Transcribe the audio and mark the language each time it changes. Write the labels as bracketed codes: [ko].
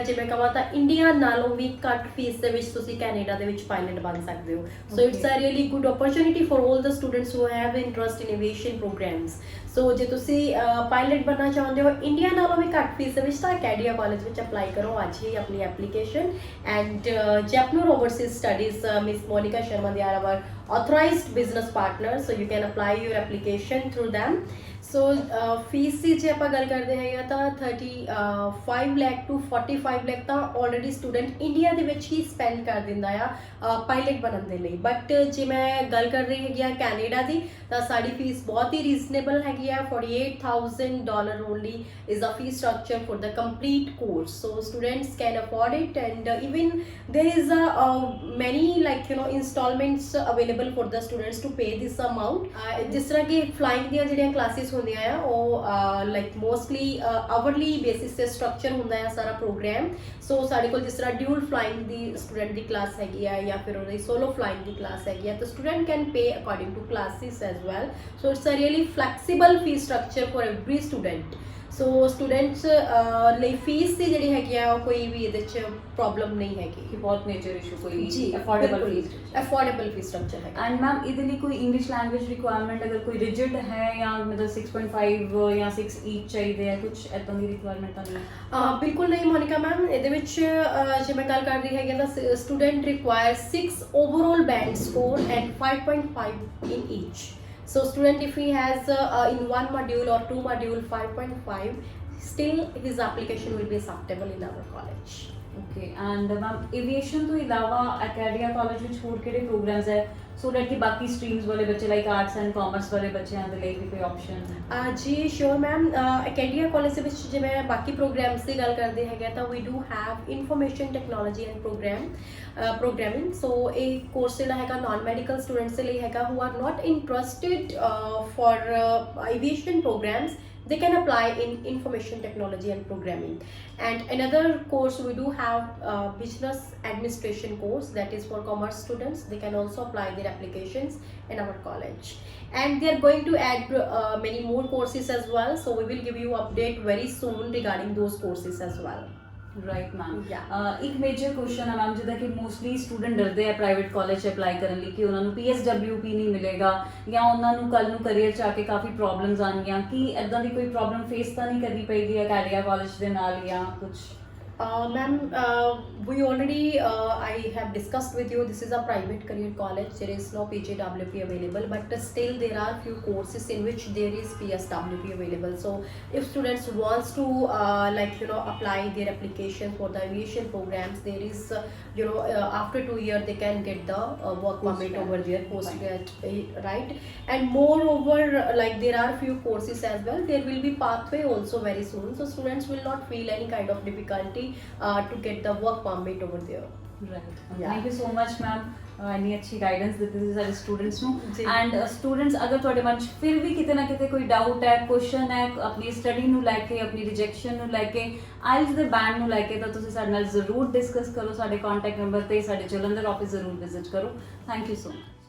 [pa] ਜਿਵੇਂ ਕਹਾਂ ਤਾਂ ਇੰਡੀਆ ਨਾਲੋਂ ਵੀ ਘੱਟ ਫੀਸ ਦੇ ਵਿੱਚ ਤੁਸੀਂ ਕੈਨੇਡਾ ਦੇ ਵਿੱਚ ਪਾਇਲਟ ਬਣ ਸਕਦੇ ਹੋ। [en] So it's a really good opportunity for all the students who have interest in aviation programmes. [pa] ਸੋ ਜੇ ਤੁਸੀਂ ਪਾਇਲਟ ਬਣਨਾ ਚਾਹੁੰਦੇ ਹੋ ਇੰਡੀਆ ਨਾਲੋਂ ਵੀ ਘੱਟ ਫੀਸ ਦੇ ਵਿੱਚ ਤਾਂ ਅਕੈਡੀਆ ਕਾਲਜ ਵਿੱਚ ਅਪਲਾਈ ਕਰੋ ਅੱਜ ਹੀ ਆਪਣੀ application. [en] And Jaipnoor overseas studies miss Monika Sharma they are our authorized business partners, so you can apply your application through them. [pa] So fees ਦੀ ਜੇ ਆਪਾਂ ਗੱਲ ਕਰਦੇ ਹੈਗੇ ਤਾਂ 35 ਲੱਖ to 45 ਲੱਖ ਤਾਂ ਆਲਰੇਡੀ ਸਟੂਡੈਂਟ ਇੰਡੀਆ ਦੇ ਵਿੱਚ ਹੀ ਸਪੈਂਡ ਕਰ ਦਿੰਦਾ ਆ ਪਾਇਲਟ ਬਣਨ ਦੇ ਲਈ। ਬਟ ਜੇ ਮੈਂ ਗੱਲ ਕਰ ਰਹੀ ਹੈਗੀ ਆ ਕੈਨੇਡਾ ਦੀ ਤਾਂ ਸਾਡੀ ਫੀਸ ਬਹੁਤ ਹੀ ਰੀਜ਼ਨੇਬਲ ਹੈਗੀ ਆ। [en] $48,000 only is a fee structure for the complete course. So students can afford it and even there is many like you know installments available for the students to pay this amount। [pa] ਜਿਸ ਤਰ੍ਹਾਂ ਕਿ flying ਦੀਆਂ ਜਿਹੜੀਆਂ classes ਹੁੰਦੀਆਂ ਆ ਉਹ like mostly ਆਵਰਲੀ basis ਤੇ structure ਹੁੰਦਾ ਆ ਸਾਰਾ ਪ੍ਰੋਗਰਾਮ। ਸੋ ਸਾਡੇ ਕੋਲ ਜਿਸ ਤਰ੍ਹਾਂ ਡਿਊਲ ਫਲਾਈਂਗ ਦੀ ਸਟੂਡੈਂਟ ਦੀ ਕਲਾਸ ਹੈਗੀ ਆ ਜਾਂ ਫਿਰ ਉਹਦੀ ਸੋਲੋ ਫਲਾਈਂਗ ਦੀ ਕਲਾਸ ਹੈਗੀ ਆ ਤਾਂ [en] Student can pay according to classes as well. So it's a really flexible fee structure for every student. [pa] So students ਲਈ ਫੀਸ ਦੀ ਜਿਹੜੀ ਹੈਗੀ ਆ ਉਹ ਕੋਈ ਵੀ ਇਹਦੇ 'ਚ ਪ੍ਰੋਬਲਮ ਨਹੀਂ ਹੈਗੀ ਕਿ ਬਹੁਤ ਮੇਜਰ ਇਸ਼ੂ ਕੋਈ ਜੀ ਅਫੋਰਡੇਬਲ ਫੀਸ ਸਟਰਕਚਰ ਹੈ। ਐਂਡ ਮੈਮ ਇਹਦੇ ਲਈ ਕੋਈ ਇੰਗਲਿਸ਼ ਲੈਂਗੁਏਜ ਰਿਕੁਆਇਰਮੈਂਟ ਅਗਰ ਕੋਈ ਰਿਜਿਡ ਹੈ ਜਾਂ ਮਤਲਬ 6.5 ਜਾਂ 6 ਈਚ ਚਾਹੀਦੇ ਹੈ, ਕੁਝ ਇੱਦਾਂ ਦੀ ਰਿਕੁਆਇਰਮੈਂਟ ਤਾਂ ਨਹੀਂ? ਬਿਲਕੁਲ ਨਹੀਂ ਮੋਨਿਕਾ ਮੈਮ, ਇਹਦੇ ਵਿੱਚ ਜੇ ਮੈਂ ਗੱਲ ਕਰ ਰਹੀ ਹੈਗੀ ਤਾਂ [en] Student require 6 overall band score and 5.5 in each. So student if he has in one module or two module 5.5, still his application will be acceptable in our college. [pa] Okay and ma'am aviation ਤੋਂ ਇਲਾਵਾ ਅਕੈਡੀਆ college ਵਿੱਚ ਹੋਰ ਕਿਹੜੇ programs ਹੈ so that ਕਿ ਬਾਕੀ streams ਵਾਲੇ ਬੱਚੇ ਲਾਈਕ ਆਰਟਸ ਐਂਡ ਕਾਮਰਸ ਵਾਲੇ ਬੱਚਿਆਂ ਦੇ ਲਈ ਵੀ ਕੋਈ ਆਪਸ਼ਨ? ਜੀ ਸ਼ੋਰ ਮੈਮ, ਅਕੈਡੀਆ ਕਾਲਜ ਦੇ ਵਿੱਚ ਜਿਵੇਂ ਬਾਕੀ ਪ੍ਰੋਗਰਾਮਸ ਦੀ ਗੱਲ ਕਰਦੇ ਹੈਗੇ ਤਾਂ [en] We do have information technology and programming. [pa] ਸੋ ਇਹ ਕੋਰਸ ਜਿਹੜਾ ਹੈਗਾ ਨਾਨ ਮੈਡੀਕਲ ਸਟੂਡੈਂਟਸ ਦੇ ਲਈ ਹੈਗਾ [en] Who are not interested for aviation programmes. They can apply in information technology and programming. And another course we do have business administration course that is for commerce students. They can also apply their applications in our college. And they are going to add many more courses as well. So we will give you update very soon regarding those courses as well. Right ma'am Yeah. [pa] ਇੱਕ major question ਹੈ ma'am, ਜਿੱਦਾਂ ਕਿ mostly student ਡਰਦੇ ਆ private college 'ਚ apply ਕਰਨ ਲਈ ਕਿ ਉਹਨਾਂ ਨੂੰ PSWP ਨਹੀਂ ਮਿਲੇਗਾ ਜਾਂ ਉਹਨਾਂ ਨੂੰ ਕੱਲ ਨੂੰ ਕਰੀਅਰ 'ਚ ਆ ਕੇ ਕਾਫੀ ਪ੍ਰੋਬਲਮਸ ਆਉਣਗੀਆਂ, ਕਿ ਐਦਾਂ ਦੀ ਕੋਈ ਪ੍ਰੋਬਲਮ ਫੇਸ ਤਾਂ ਨਹੀਂ ਕਰਨੀ ਪਏਗੀ ਅਕੈਡਿਆ ਕਾਲਜ ਦੇ ਨਾਲ ਜਾਂ ਕੁਝ? [en] Ma'am, we already, I have discussed with you, this is a private career college. There is no PGWP available, but still there are few courses in which there is PSWP available. So if students wants to apply their application for the aviation programs, there is after 2 years they can get the work permit over there, postgrad, right? And moreover, like there are few courses as well, there will be pathway also very soon, so students will not feel any kind of difficulty to get the work permit over there. Right, Yeah. Thank you so much ma'am, [pa] ਇੰਨੀ ਅੱਛੀ guidance ਦਿੱਤੀ ਤੁਸੀਂ ਸਾਡੇ students ਨੂੰ। ਜੀ। And students, ਅਗਰ ਤੁਹਾਡੇ ਮਨ 'ਚ ਫਿਰ ਵੀ ਕਿਤੇ ਨਾ ਕਿਤੇ ਕੋਈ ਡਾਊਟ ਹੈ, ਕੁਐਸਚਨ ਹੈ ਆਪਣੀ ਸਟੱਡੀ ਨੂੰ ਲੈ ਕੇ, ਆਪਣੀ ਰਿਜੈਕਸ਼ਨ ਨੂੰ ਲੈ ਕੇ, ਆਇਲਸ ਦੇ ਬੈਂਡ ਨੂੰ ਲੈ ਕੇ, ਤਾਂ ਤੁਸੀਂ ਸਾਡੇ ਨਾਲ ਜ਼ਰੂਰ ਡਿਸਕਸ ਕਰੋ। ਸਾਡੇ ਕੰਟੈਕਟ ਨੰਬਰ ਤੇ ਸਾਡੇ ਜਲੰਧਰ ਆਫਿਸ ਜ਼ਰੂਰ ਵਿਜ਼ਿਟ ਕਰੋ। [en] Thank you so much.